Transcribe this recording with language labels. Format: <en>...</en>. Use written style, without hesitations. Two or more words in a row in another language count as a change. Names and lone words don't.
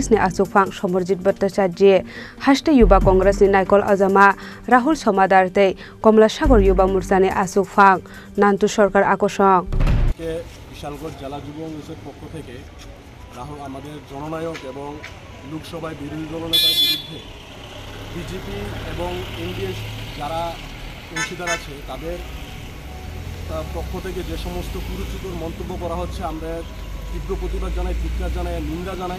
<trp>ni Asukfang Somorjit Bhattacharya Haste Yuba Congress ni Naikol Ojama Rahul Somadarte Komla Sagar Yuba Morcha ni Asukfang Nantu Sorkar Akosong</trp> <bn>বিশালগড় জেলা যুব কংগ্রেসের পক্ষ থেকে রাহুল আমাদের জননায়ক এবং লোকসভায় বিরোধী দলনেতার বিরুদ্ধে বিজেপি এবং এনডিএ যারা অংশীদার আছে তাদের পক্ষ থেকে যে সমস্ত কুরুচিকর মন্তব্য করা হচ্ছে আমরা তীব্র প্রতিবাদ জানাই, ধিক্কার জানাই, নিন্দা জানাই।</bn>